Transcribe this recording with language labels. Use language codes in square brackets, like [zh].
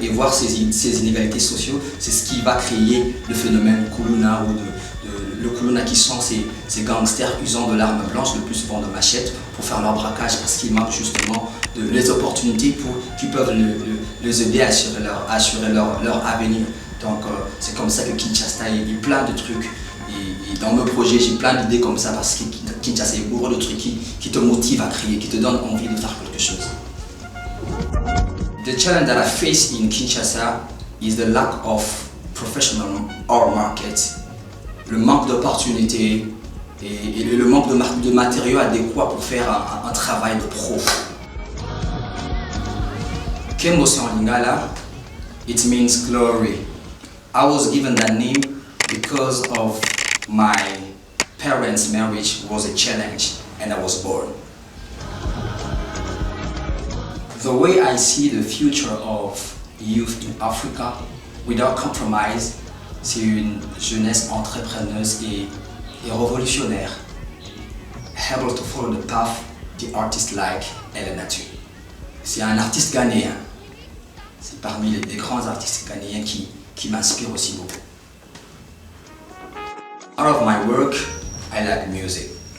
[fr] Et voir ces inégalités sociales, c'est ce qui va créer le phénomène Kuluna ou le Kuluna qui sont ces gangsters usant de l'arme blanche, le plus souvent de machettes, pour faire leur braquage parce qu'ils manquent justement les opportunités qui peuvent les aider à assurer leur avenir. Donc c'est comme ça que Kinshasa est plein de trucs. Et dans mes projets, j'ai plein d'idées comme ça parce que Kinshasa est bourré de trucs qui te motivent à créer, qui te donnent envie de faire quelque chose. [en] The challenge that I face in Kinshasa is the lack of professional art market. [fr] Le manque d'opportunités et le manque de matériaux adéquats pour faire un travail de pro. [en] Kembosi en Lingala, it means glory. I was given that name because of my parents' marriage was a challenge and I was born. The way I see the future of youth in Africa without compromise, [fr] c'est une jeunesse entrepreneuse et révolutionnaire, [en] able to follow the path the artist like Elle Nature. [fr] C'est un artiste ghanéen. C'est parmi les grands artistes ghanéens qui m'inspirent aussi beaucoup. [en] Out of my work, I like music.